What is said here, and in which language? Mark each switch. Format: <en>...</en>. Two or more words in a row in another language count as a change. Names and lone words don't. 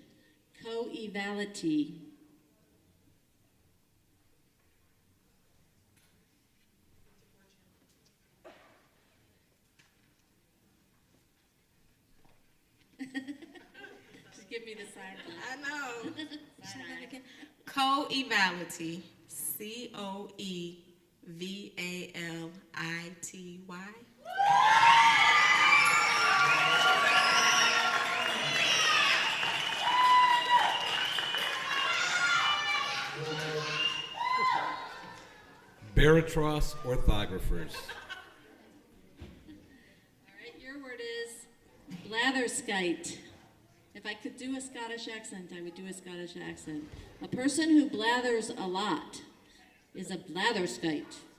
<en>Coevality. Just give me the sign. I know. Side eye. Coevality. COEVALITY. Baratros orthographers. All right, your word is blatherskite. If I could do a Scottish accent, I would do a Scottish accent. A person who blathers a lot is a blatherskite.</en>